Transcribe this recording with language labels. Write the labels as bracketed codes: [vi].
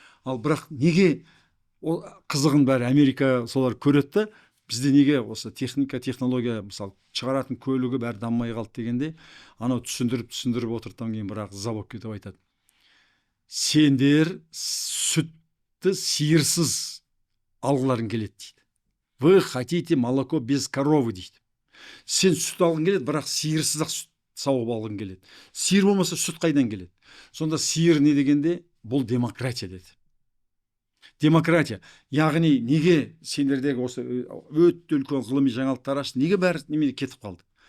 [kk] Ал бірақ неге қызығын бәрі Америка солар көреді, бізде неге осы технология, мысалы шығаратын көлігі бәрі дамымай қалды дегенде, анау түсіндіріп отырдан кейін бірақ ыза болып кетіп айтады. Сендер сүтті сиырсыз алғыларың келеді дейді. [ru] Вы хотите молоко без коровы [kk] дейді. Сен сүт алғың келеді, бірақ сиырсыз ақ сүт сауып алғың келеді. Сиыр болмаса сүт қайдан келеді? Сонда сиыр не дегенде, бұл демократия деді. Демократия. Яғни неге сендердегі осы өтті үлкен ғылыми жаңалықтар ашты, неге бәрі немене кетіп қалды?